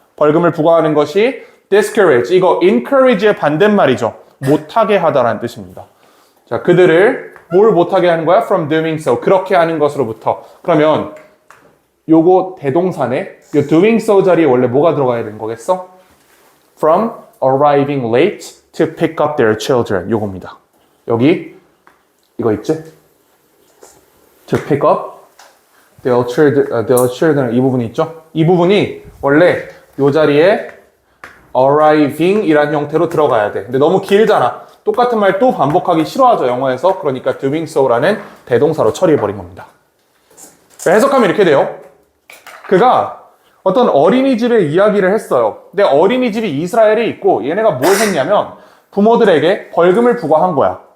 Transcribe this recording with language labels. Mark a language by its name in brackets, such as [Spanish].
[Korean] 벌금을 부과하는 것이 discourage. 이거 encourage의 반대말이죠. 못하게 하다라는 뜻입니다. 자, 그들을 뭘 못하게 하는 거야? [English] From doing so. [Korean] 그렇게 하는 것으로부터. 그러면 요거 대동사네. 요 doing so 자리에 원래 뭐가 들어가야 되는 거겠어? [English] From arriving late to pick up their children. [Korean] 요겁니다. 여기 이거 있지? [English] To pick up their children. [Korean] 이 부분이 있죠? 이 부분이 원래 요 자리에 arriving 이란 형태로 들어가야 돼. 근데 너무 길잖아. 똑같은 말 또 반복하기 싫어하죠, 영어에서. 그러니까 doing so라는 대동사로 처리해버린 겁니다. 해석하면 이렇게 돼요. 그가 어떤 어린이집의 이야기를 했어요. 근데 어린이집이 이스라엘에 있고 얘네가 뭘 했냐면 부모들에게 벌금을 부과한 거야.